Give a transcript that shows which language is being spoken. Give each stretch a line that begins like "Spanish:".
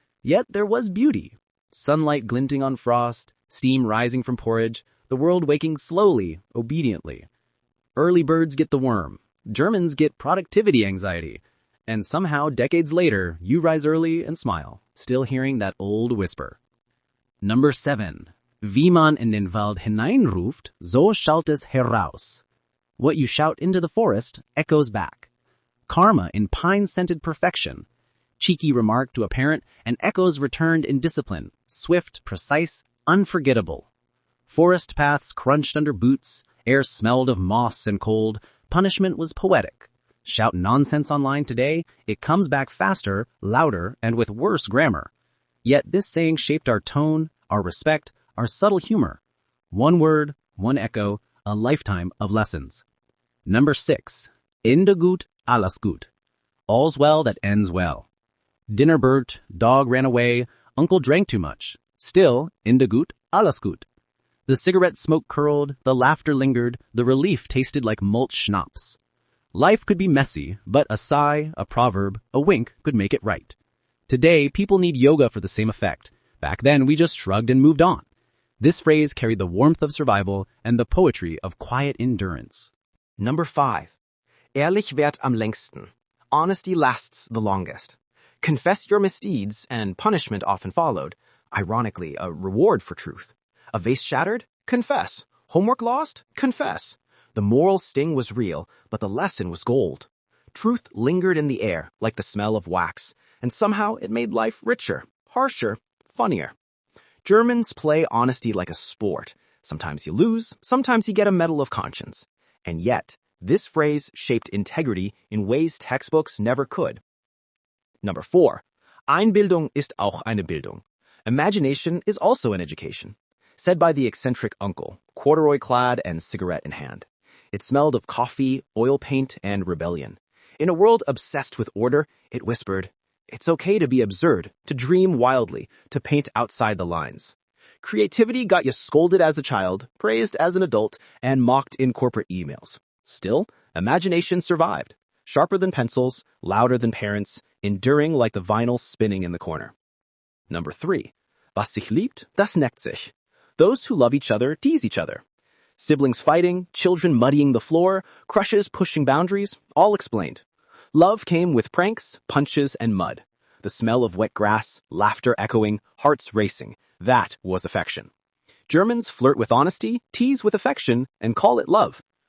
English: Yet there was beauty. Sunlight glinting on frost, steam rising from porridge, the world waking slowly, obediently. Early birds get the worm. Germans get productivity anxiety. And somehow, decades later, you rise early and smile, still hearing that old whisper. Number 7.
German: Wie man in den Wald hineinruft, so schallt es heraus.
English: What you shout into the forest echoes back. Karma in pine-scented perfection. Cheeky remark to a parent, and echoes returned in discipline, swift, precise, unforgettable. Forest paths crunched under boots, air smelled of moss and cold, punishment was poetic. Shout nonsense online today, it comes back faster, louder, and with worse grammar. Yet this saying shaped our tone, our respect, our subtle humor. One word, one echo, a lifetime of lessons. Number 6.
German: Ende gut, alles gut.
English: All's well that ends well. Dinner burnt, dog ran away, uncle drank too much. Still,
German: Ende gut, alles gut.
English: The cigarette smoke curled, the laughter lingered, the relief tasted like malt schnapps. Life could be messy, but a sigh, a proverb, a wink could make it right. Today, people need yoga for the same effect. Back then, we just shrugged and moved on. This phrase carried the warmth of survival and the poetry of quiet endurance. Number 5.
German: Ehrlich währt am längsten.
English: Honesty lasts the longest. Confess your misdeeds, and punishment often followed. Ironically, a reward for truth. A vase shattered? Confess. Homework lost? Confess. The moral sting was real, but the lesson was gold. Truth lingered in the air, like the smell of wax, and somehow it made life richer, harsher, funnier. Germans play honesty like a sport. Sometimes you lose, sometimes you get a medal of conscience. And yet, this phrase shaped integrity in ways textbooks never could. Number 4.
German: Einbildung ist auch eine Bildung.
English: Imagination is also an education. Said by the eccentric uncle, corduroy-clad and cigarette in hand. It smelled of coffee, oil paint, and rebellion. In a world obsessed with order, it whispered, "It's okay to be absurd, to dream wildly, to paint outside the lines." Creativity got you scolded as a child, praised as an adult, and mocked in corporate emails. Still, imagination survived. Sharper than pencils, louder than parents, enduring like the vinyl spinning in the corner. Number 3.
German: Was sich liebt, das neckt sich.
English: Those who love each other tease each other. Siblings fighting, children muddying the floor, crushes pushing boundaries, all explained. Love came with pranks, punches, and mud. The smell of wet grass, laughter echoing, hearts racing. That was affection. Germans flirt with honesty, tease with affection, and call it love.